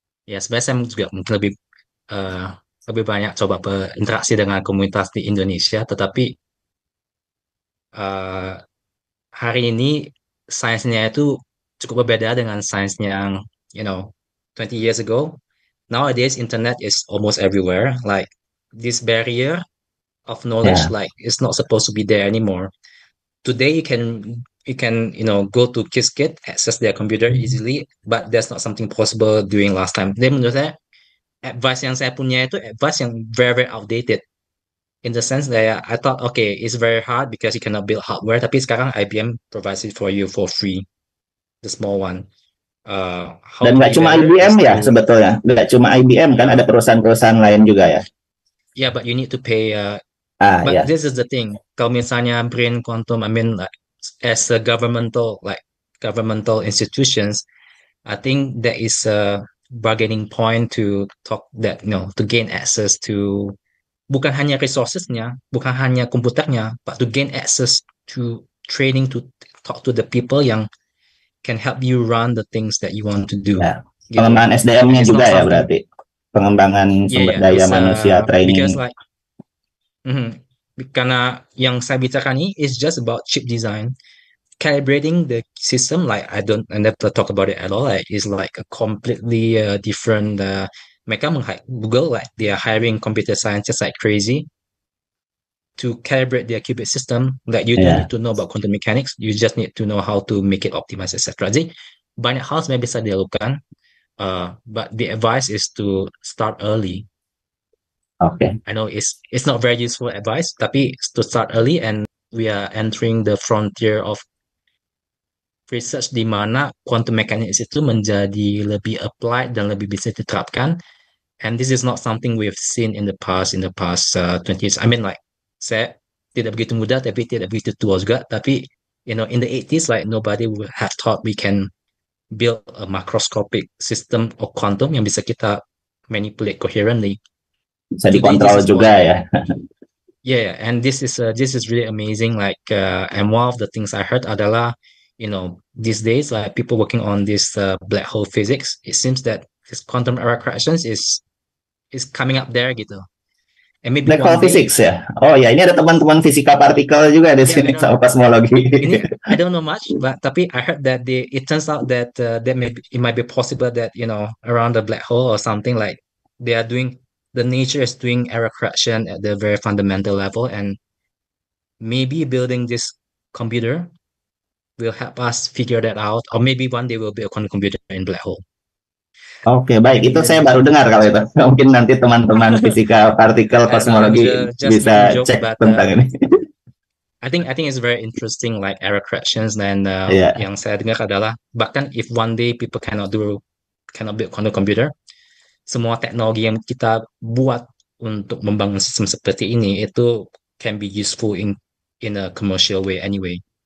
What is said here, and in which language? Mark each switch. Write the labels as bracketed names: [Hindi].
[Indonesian] Ya, sebenarnya saya juga mungkin lebih banyak coba berinteraksi dengan komunitas di Indonesia, tetapi hari ini sainsnya itu cukup berbeda dengan sainsnya yang [English] 20 years ago. Nowadays, internet is almost everywhere. Like this barrier of knowledge, like it's not supposed to be there anymore. Today, you can go to Qiskit, access their computer easily, but that's not something possible during last time. [Indonesian] Then menurut saya, advice yang saya punya itu advice yang [English] very outdated. In the sense that I thought, okay, it's very hard because you cannot build hardware. [Indonesian] Tapi sekarang [English] IBM provides it for you for free, the small one. [Indonesian] Dan nggak cuma IBM ya sebetulnya, nggak cuma IBM kan, ada perusahaan-perusahaan lain juga ya. [English] Yeah, but you need to pay. But this is the thing. Kalau misalnya Brain Quantum, I mean, like, as a governmental institutions, I think there is a bargaining point to talk that to gain access to [Indonesian] bukan hanya resourcesnya, bukan hanya komputernya, [English] but to gain access to training, to talk to the people yang can help you run the things that you want to do. [Indonesian] Ya. Pengembangan SDM-nya juga ya berarti. Pengembangan sumber daya manusia, training. [English] Because like, [Indonesian] karena yang saya bicarakan ini [English] is just about chip design. Calibrating the system, like I never talk about it at all. Like, it's like a completely different. Mereka Google, like they are hiring computer scientists like crazy to calibrate their qubit system. Like you don't need to know about quantum mechanics, you just need to know how to make it optimize, etc. [Indonesian] Jadi banyak hal sebenarnya bisa dilakukan, [English] but the advice is to start early. Okay. I know it's not very useful advice, tapi to start early, and we are entering the frontier of research [Indonesian] di mana quantum mechanics itu menjadi lebih applied dan lebih bisa diterapkan. [English] And this is not something we've seen in the past 20 years. I mean, like, [Indonesian] saya tidak begitu muda tapi tidak begitu tua juga. [English] Tapi in the 80s, like nobody would have thought we can build a macroscopic system of quantum [Indonesian] yang bisa kita [English] manipulate coherently. [Indonesian] Bisa dikontrol juga ya. [English] Yeah, and this is really amazing. Like, and one of the things I heard adalah, these days, like people working on this black hole physics, it seems that this quantum error corrections is coming up there gitu. And maybe [Indonesian] black hole physics ya. Oh ya, ini ada teman-teman fisika partikel juga di sini sama kosmologi. [English] Ini I don't know much, but tapi I heard that it turns out that it might be possible that around the black hole or something, like the nature is doing error correction at the very fundamental level, and maybe building this computer will help us figure that out, or maybe one day we'll build a quantum computer in black hole. [Indonesian] Oke, baik. Itu saya baru dengar kalau itu. Mungkin nanti teman-teman fisika partikel kosmologi bisa cek tentang ini. [English] I think it's very interesting, like error corrections, [Indonesian] dan yang saya dengar adalah bahkan [English] if one day people cannot build quantum computer, [Indonesian] semua teknologi yang kita buat untuk membangun sistem seperti ini itu [English] can be useful in a commercial way anyway.